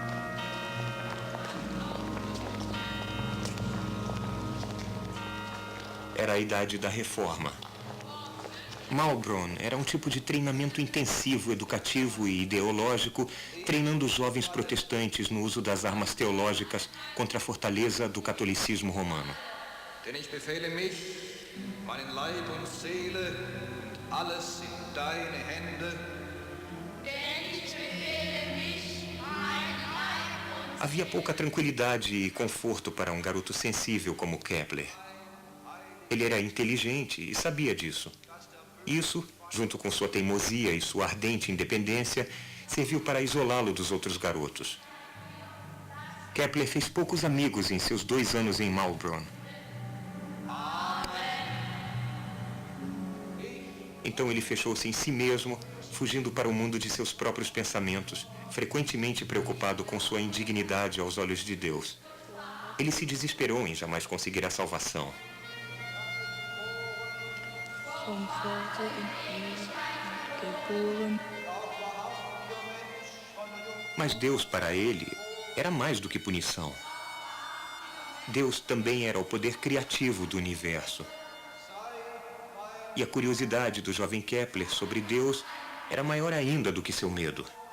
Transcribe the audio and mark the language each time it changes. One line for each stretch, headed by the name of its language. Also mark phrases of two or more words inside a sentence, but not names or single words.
Portuguese: Era a idade da reforma. Maulbronn era um tipo de treinamento intensivo, educativo e ideológico, treinando os jovens protestantes no uso das armas teológicas contra a fortaleza do catolicismo romano.
German: Denn ich befehle mich, meinen Leib und Seele und alles in deine Hände.
Portuguese: Havia pouca tranquilidade e conforto para um garoto sensível como Kepler. Ele era inteligente e sabia disso. Isso, junto com sua teimosia e sua ardente independência, serviu para isolá-lo dos outros garotos. Kepler fez poucos amigos em seus 2 anos em Maulbronn. Então ele fechou-se em si mesmo, fugindo para o mundo de seus próprios pensamentos, frequentemente preocupado com sua indignidade aos olhos de Deus. Ele se desesperou em jamais conseguir a salvação.
German: Vom Vater in ihr geboren.
Portuguese: Mas Deus, para ele, era mais do que punição. Deus também era o poder criativo do universo. E a curiosidade do jovem Kepler sobre Deus era maior ainda do que seu medo.